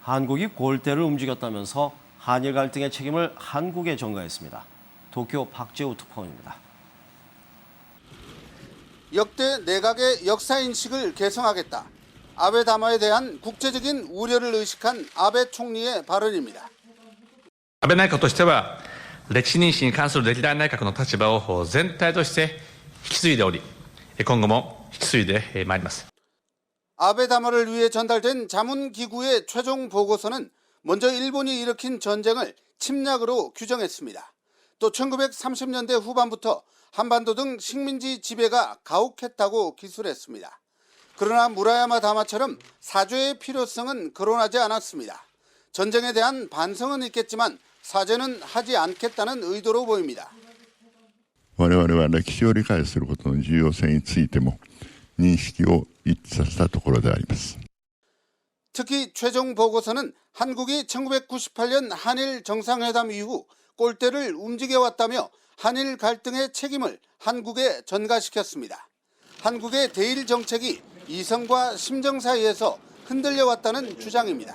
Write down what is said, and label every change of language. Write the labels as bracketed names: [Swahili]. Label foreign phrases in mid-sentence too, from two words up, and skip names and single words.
[Korean] 한국이 골대를 움직였다면서 한일 갈등의 책임을 한국에 전가했습니다. 도쿄 박재우 특파원입니다. 역대 내각의 역사인식을 개성하겠다. 아베 담화에 대한 국제적인 우려를 의식한 아베 총리의 발언입니다. [Japanese] 安倍内閣としては、歴史認識に関する歴代内閣の立場を全体として引き継いでおり、今後も引き継いでまいります。 [Korean] 아베 담화를 위해 전달된 자문기구의 최종 보고서는 먼저 일본이 일으킨 전쟁을 침략으로 규정했습니다. 또 1930년대 후반부터 한반도 등 식민지 지배가 가혹했다고 기술했습니다. 그러나 무라야마 담화처럼 사죄의 필요성은 거론하지 않았습니다. 전쟁에 대한 반성은 있겠지만 사죄는 하지 않겠다는 의도로 보입니다. [Japanese] 我々は歴史を理解することの重要性についても認識を一致させたところであります. [Korean] 특히 최종 보고서는 한국이 1998년 한일 정상회담 이후 골대를 움직여왔다며 한일 갈등의 책임을 한국에 전가시켰습니다. 한국의 대일 정책이 이성과 심정 사이에서 흔들려왔다는 주장입니다.